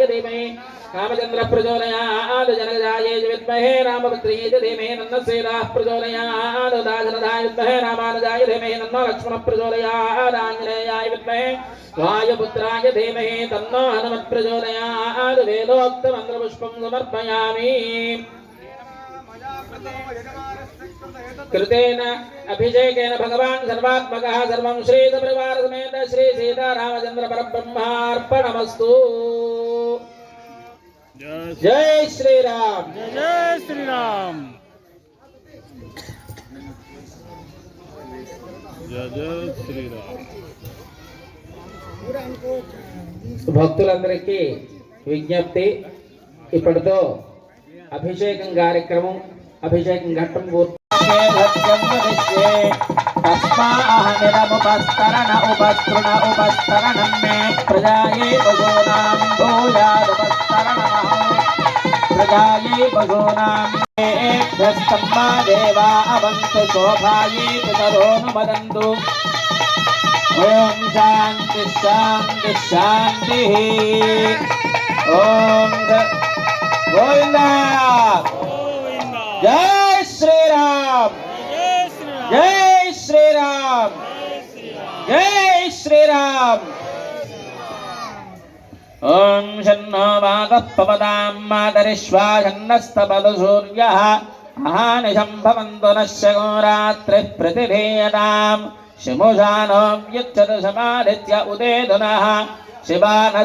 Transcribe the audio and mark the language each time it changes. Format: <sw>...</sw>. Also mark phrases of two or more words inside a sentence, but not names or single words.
<sa>धीमहि रामचन्द्रः प्रचोदयात् जनकजायै विद्महे रामभद्रयै धीमहि तन्नः सीताः प्रचोदयात् दाशरथाय विद्महे रामानुजाय धीमहि तन्नो लक्ष्मणः प्रचोदयात् आञ्जनेयाय विद्महे वायुपुत्राय धीमहि तन्नो हनुमत् प्रचोदयात् वेदोक्तमन्त्रपुष्पं समर्पयामि कृतेन अभिषेकेन भगवान् सर्वात्मकः सर्वं श्रीसपरिवारसमेत श्री सीतारामचन्द्र परब्रह्मार्पणमस्तु।</sa> <hi>जय श्री राम। जय श्री राम। जय श्री राम।</hi> <te>భక్తులందరికీ విజ్ఞప్తి, ఇప్పటితో అభిషేకం కార్యక్రమం అభిషేకం ఘట్టం పూర్తి.</te> <sa>उपस्तरणं मे प्रजाये पशूनां प्रजाये पशूनां एभ्यस्तम्मा देवा अवंतु शोभाये पितरोनुमदंतु. ओम शांति शांति शांति। ओम गोविंदा।</sa> <hi>जय श्री राम। जय श्री राम। जय श्री राम।</hi> <sa>ओम शन्नो वातः पवतां मातरिश्वा शन्नस्तपतु सूर्यः अहानिशं भवन्तु नश्य गोरात्रिः प्रतिधीयताम् शिमुषानो व्युच्यते समादित्य उदेधुनः शिवानः</sa>